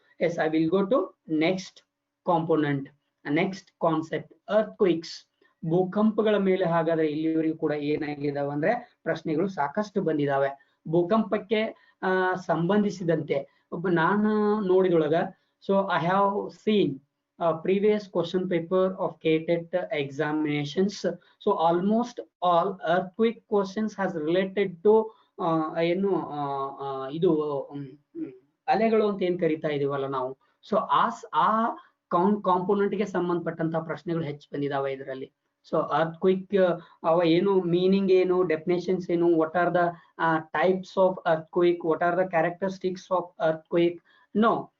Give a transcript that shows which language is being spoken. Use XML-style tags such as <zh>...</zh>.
<en>Yes, I will go to next component, next concept, earthquakes.</en> <kn>ಭೂಕಂಪಗಳ ಮೇಲೆ ಹಾಗಾದ್ರೆ ಇಲ್ಲಿವರೆಗೂ ಕೂಡ ಏನಾಗಿದಾವೆ ಅಂದ್ರೆ ಪ್ರಶ್ನೆಗಳು ಸಾಕಷ್ಟು ಬಂದಿದಾವೆ. ಭೂಕಂಪಕ್ಕೆ ಸಂಬಂಧಿಸಿದಂತೆ ನಾನು ನೋಡಿದೊಳಗ,</kn> <en>So I have seen previous question paper of KTET examinations. So almost all earthquake questions has related to</en> <kn>ಏನು ಇದು ಅಲೆಗಳು ಅಂತ ಏನ್ ಕರಿತಾ ಇದೀವಲ್ಲ ನಾವು. ಸೊ ಆ ಕಾಂಪೋನೆಂಟ್ ಗೆ ಸಂಬಂಧಪಟ್ಟಂತ ಪ್ರಶ್ನೆಗಳು ಹೆಚ್ಚು ಬಂದಿದಾವೆ ಇದರಲ್ಲಿ. ಸೊ ಅರ್ಥಕ್ವಿಕ್ ಅವ ಏನು ಮೀನಿಂಗ್ ಏನು, ಡೆಫಿನೇಷನ್ಸ್ ಏನು,</kn> <en>What are the types of earthquake, what are the characteristics of earthquake, no.</en>